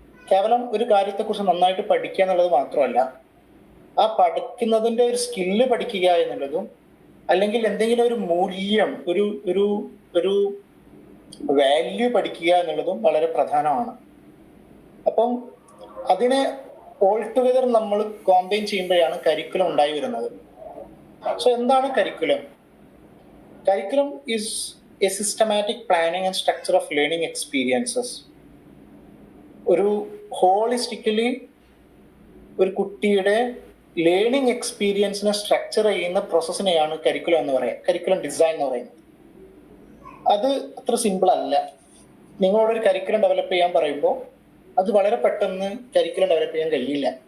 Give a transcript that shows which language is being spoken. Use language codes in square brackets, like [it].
[ml] കേവലം ഒരു കാര്യത്തെക്കുറിച്ച് നന്നായിട്ട് പഠിക്കുക എന്നുള്ളത് മാത്രമല്ല, ആ പഠിക്കുന്നതിൻ്റെ ഒരു സ്കില്ല് പഠിക്കുക എന്നുള്ളതും, അല്ലെങ്കിൽ എന്തെങ്കിലും ഒരു മൂല്യം, ഒരു ഒരു ഒരു വാല്യൂ പഠിക്കുക എന്നുള്ളതും വളരെ പ്രധാനമാണ്. അപ്പം അതിനെ ഓൾ ടുഗദർ നമ്മൾ കോമ്പൈൻ ചെയ്യുമ്പോഴാണ് കരിക്കുലം ഉണ്ടായി വരുന്നത്. സോ എന്താണ് curriculum? [en] Curriculum is a systematic planning and structure of learning experiences. [ml] ഒരു ഹോളിസ്റ്റിക്കലി ഒരു കുട്ടിയുടെ ലേണിംഗ് എക്സ്പീരിയൻസിനെ സ്ട്രക്ചർ ചെയ്യുന്ന പ്രോസസ്സിനെയാണ് കരിക്കുലം എന്ന് പറയുക, കരിക്കുലം ഡിസൈൻ എന്ന് പറയുന്നത്. അത് അത്ര സിമ്പിൾ അല്ല. നിങ്ങളോടൊരു കരിക്കുലം ഡെവലപ്പ് ചെയ്യാൻ പറയുമ്പോൾ അത് വളരെ പെട്ടെന്ന് കരിക്കുലം ഡെവലപ്പ് ചെയ്യാൻ കഴിയില്ല.